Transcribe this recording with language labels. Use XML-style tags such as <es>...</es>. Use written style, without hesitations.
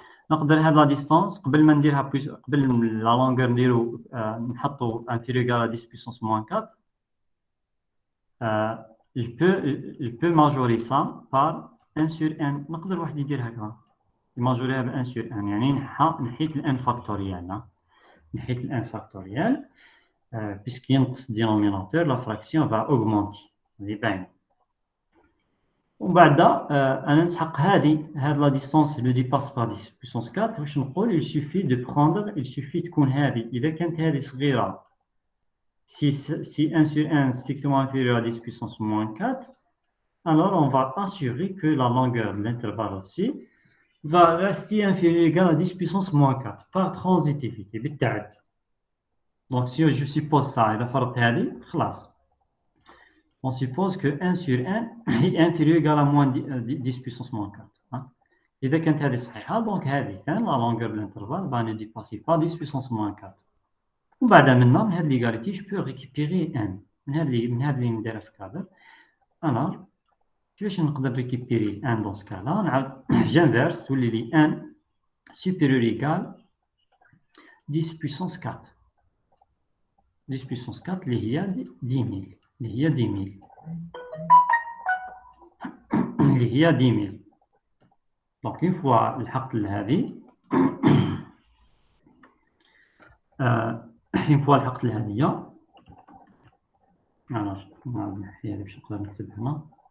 <ar>نقدر هاد لا ديستونس قبل ما نديرها بلس قبل لا لونغور نديرو نحطو انفيريور إيكال</ar> <fr>10 puissance moins 4 je peux majorer ça par 1 sur n.</fr> <ar>نقدر واحد يدير هكذا يماجوريها ب</ar> <fr>1 sur n</fr> <ar>يعني نحيت ال n فاكتوريال نحيت ال n فاكتوريال</ar> <fr>puisque</fr> <ar>ينقص</ar> <fr>dénominateur la fraction va augmenter</fr> <ar>هذه باينة. ومن بعد انا نسحق هاد لا ديستونس لو ديباس با 10 puissance 4 واش نقول</ar> <fr>il suffit</fr> <ar>تكون هذه اذا كانت هذه صغيره</ar> <fr>si 1 sur n strictement inférieur à 10 puissance moins 4 alors on va assurer que la longueur de l'intervalle aussi va rester inférieure égale à 10 puissance moins 4 par transitivité</fr> <ar>بالتعدي.</ar> <fr>donc si je suppose ça</fr> <ar>اذا فرضت هذه خلاص</ar> <fr>on suppose que 1 sur n est inférieur ou égal à moins 10 puissance moins 4. Hein?</fr> <ar>إذا كانت هذه صحيحة</ar> <fr>donc</fr> <ar>هذه كان</ar> <fr>la longueur de l'intervalle va ne dépasser pas 10 puissance moins 4.</fr> <ar>وبعد منا من هذه l'égalité</ar> <fr>je peux récupérer n</fr> <ar>من هذه اللي نديرها في كادر.</ar> <fr>alors</fr> <ar>كيفاش نقدر</ar> <fr>récupérer n dans ce cas là</fr> <ar>نعاود</ar> <fr>j'inverse</fr> <ar>تولي لي</ar> <fr>n supérieur ou égal 10 puissance 4. 10 puissance 4</fr> <ar>اللي هي 10,000 اللي هي 10,000 اللي هي 10,000.</ar> <fr>donc une fois</fr> <ar>لحقت لهذه</ar> <fr>une fois</fr> <ar>لحقت لهذه انا نعاود نحيها باش نقدر نكتب هنا</ar>